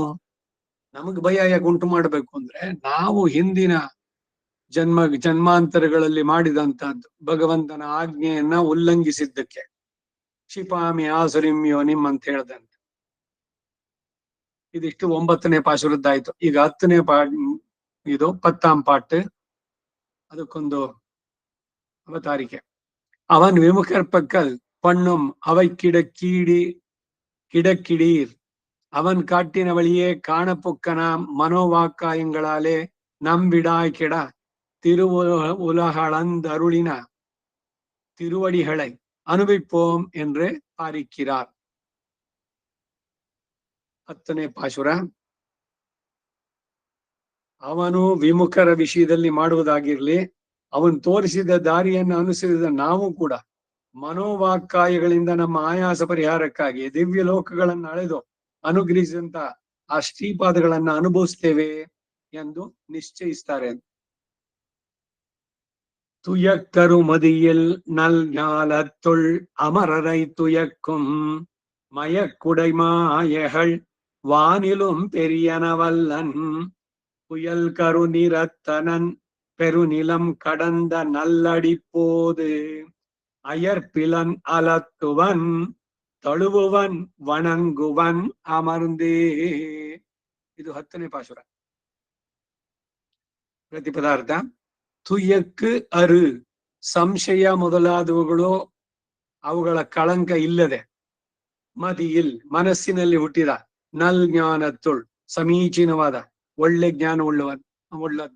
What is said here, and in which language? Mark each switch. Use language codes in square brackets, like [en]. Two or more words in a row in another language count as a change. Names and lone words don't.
[kn] ನಮಗ್ ಭಯ ಯಾಕೆ ಉಂಟು ಮಾಡ್ಬೇಕು ಅಂದ್ರೆ ನಾವು ಹಿಂದಿನ ಜನ್ಮಾಂತರಗಳಲ್ಲಿ ಮಾಡಿದಂತಹದ್ದು ಭಗವಂತನ ಆಜ್ಞೆಯನ್ನ ಉಲ್ಲಂಘಿಸಿದ್ದಕ್ಕೆ. [sa] ಕ್ಷಿಪಾಮಿ ಆಸುರಿಂ ಯೋನಿಂ [kn] ಅಂತ ಹೇಳ್ದಂತೆ. ಇದಿಷ್ಟು 9ನೇ ಪಾಶುರದ್ದಾಯ್ತು. ಈಗ 10ನೇ ಇದು 10ಆಂ ಪಾಟ್. ಅದಕ್ಕೊಂದು ಅವತಾರಿಕೆ. [ta] ಅವನ್ விமுகற்பக்கல் பண்ணும் அவை கிடக்கிடீர் அவன் காட்டின வழியே காணப்பொக்கன மனோவாக்காயங்களாலே நம்பிடாய் கெட திருவுலகளந்தருளின திருவடிகளை அனுபவிப்போம் என்று பாரிக்கிறார். [kn] 10ನೇ ಪಾಶುರ. ಅವನು ವಿಮುಖರ ವಿಷಯದಲ್ಲಿ ಮಾಡುವುದಾಗಿರ್ಲಿ, ಅವನು ತೋರಿಸಿದ ದಾರಿಯನ್ನು ಅನುಸರಿಸಿದ ನಾವು ಕೂಡ ಮನೋವಾಕ್ಕಾಯಗಳಿಂದ ನಮ್ಮ ಆಯಾಸ ಪರಿಹಾರಕ್ಕಾಗಿ ದಿವ್ಯ ಲೋಕಗಳನ್ನು ಅಳೆದು ಅನುಗ್ರಹಿಸಿದಂತ ಆ ಶ್ರೀಪಾದಗಳನ್ನ ಅನುಭವಿಸ್ತೇವೆ ಎಂದು ನಿಶ್ಚಯಿಸ್ತಾರೆ. [ta] துயக்கரு மதியில் நல் ஞாலத்துள் அமரரை துயக்கும் மயக்குடை மாயகள் வானிலும் பெரியனவல்லன் புயல் கரு நிறத்தனன் பெருநிலம் கடந்த நல்லடிப்போது அயற்பிலன் அலத்துவன் தளுவுவன் வணங்குவன் அமர்ந்தே. [kn] ಇದು 10ನೇ ಪಾಶುರ. ಪ್ರತಿಪದಾರ್ಥ. [ta] துயக் அறு [kn] ಸಂಶಯ ಮೊದಲಾದವುಗಳು ಅವುಗಳ ಕಳಂಕ ಇಲ್ಲದೆ, ಮದಿಯಿಲ್ ಮನಸ್ಸಿನಲ್ಲಿ ಹುಟ್ಟಿದ, [ta] நல் ஞானத்துள் [kn] ಸಮೀಚೀನವಾದ ಒಳ್ಳೆ ಜ್ಞಾನ ಉಳ್ಳದ್ದು.